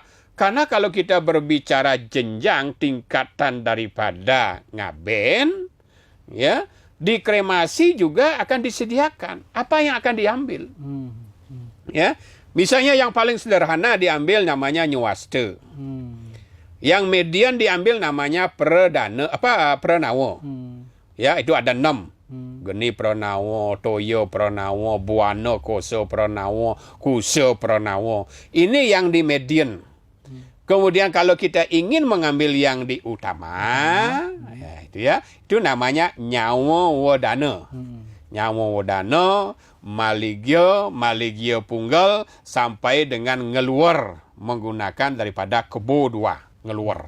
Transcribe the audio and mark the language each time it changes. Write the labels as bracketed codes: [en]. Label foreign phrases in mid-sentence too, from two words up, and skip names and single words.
[id] Karena kalau kita berbicara jenjang tingkatan daripada ngaben, ya, di kremasi juga akan disediakan apa yang akan diambil. Ya, misalnya yang paling sederhana diambil namanya nyuaste. Yang median diambil namanya pranawo. Ya, itu ada 6. Geni pranawo, toyo pranawo, buana koso pranawo, kuso pranawo. Ini yang di median. Kemudian kalau kita ingin mengambil yang di utama, itu namanya nyawo wodana. Nyawo wodana, maligya punggal sampai dengan ngeluar menggunakan daripada kebo 2 ngeluar.